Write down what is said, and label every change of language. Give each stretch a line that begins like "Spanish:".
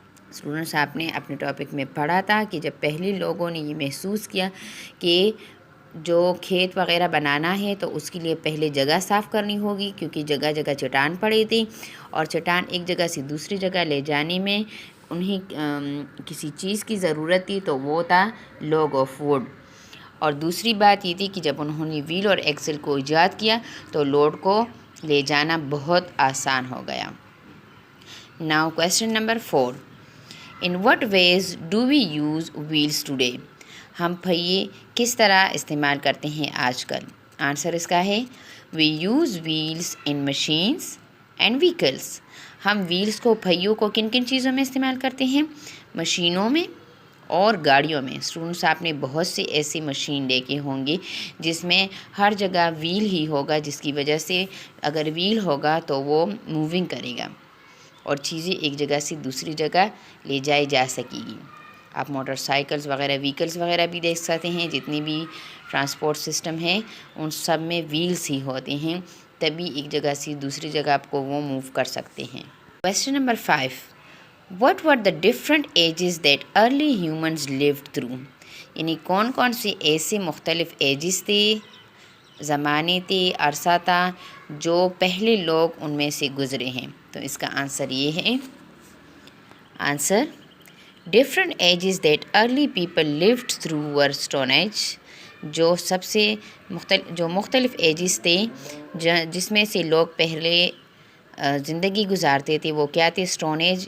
Urdu: Students آپ نے اپنے ٹاپک میں پڑھا تھا کہ جب پہلے لوگوں نے یہ محسوس کیا کہ جو کھیت وغیرہ بنانا ہے تو اس کے لیے پہلے جگہ صاف کرنی ہوگی، کیونکہ جگہ جگہ چٹان پڑی تھی اور چٹان ایک جگہ سے دوسری جگہ لے جانے میں انہیں کسی چیز کی ضرورت تھی تو وہ تھا log آف wood. اور دوسری بات یہ تھی کہ جب انہوں نے ویل اور ایکسل کو ایجاد کیا تو لوڈ کو لے جانا بہت آسان ہو گیا.
English: Now question number 4. In what ways do we use wheels today?
Urdu: ہم پہیے کس طرح استعمال کرتے ہیں آج کل؟ آنسر اس کا ہے
English: we use wheels in machines and vehicles.
Urdu: ہم ویلز کو، پہیوں کو کن کن چیزوں میں استعمال کرتے ہیں؟ مشینوں میں اور گاڑیوں میں. اسٹوڈنٹس آپ نے بہت سے ایسی مشین دیکھے ہوں گے جس میں ہر جگہ ویل ہی ہوگا، جس کی وجہ سے اگر ویل ہوگا تو وہ موونگ کرے گا اور چیزیں ایک جگہ سے دوسری جگہ لے جائی جا سکے گی. آپ موٹر سائیکلز وغیرہ، ویکلز وغیرہ بھی دیکھ سکتے ہیں، جتنی بھی ٹرانسپورٹ سسٹم ہے ان سب میں ویلز ہی ہوتے ہیں، تبھی ایک جگہ سے دوسری جگہ آپ کو وہ موو کر سکتے ہیں. Question number 5.
English: What were the different ages that early humans lived through?
Urdu: یعنی کون کون سے ایسے مختلف ایجز تھے، زمانے تھے، عرصہ تھا جو پہلے لوگ ان میں سے گزرے ہیں؟ تو اس کا آنسر یہ ہے.
English: Answer different ages that early people lived through were Stone Age.
Urdu: جو سب سے مختلف ایجز تھے جس میں سے لوگ پہلے زندگی گزارتے تھے وہ کیا تھے؟ Stone age.